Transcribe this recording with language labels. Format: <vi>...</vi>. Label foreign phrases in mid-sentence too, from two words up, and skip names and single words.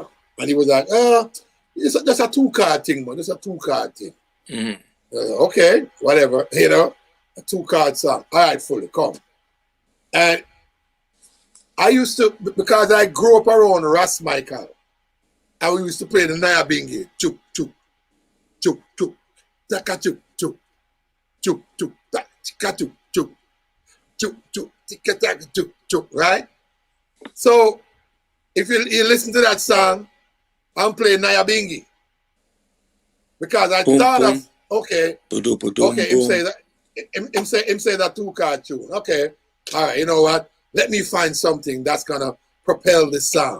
<en>And he was like, it's just a 2-card thing, man. It's a 2-card thing. Mhm. Okay, whatever, you know, a 2-card song. All right, fully, come. And I used to, because I grew up around Ras Michael, and we used to play the Naya Bingi. Chuk, chuk, chuk, chuk, taka chuk, chuk, chuk, chuk, taka chuk, chuk, chuk, chuk, tika taka chuk, chuk, right? So, if you listen to that song, I'm playing Naya Bingi. Because I Boom, thought boom. of, okay, Ba-doom, okay, him boom. say that, him say that 2-card tune. Okay, all right, you know what? Let me find something that's gonna propel this song.</en>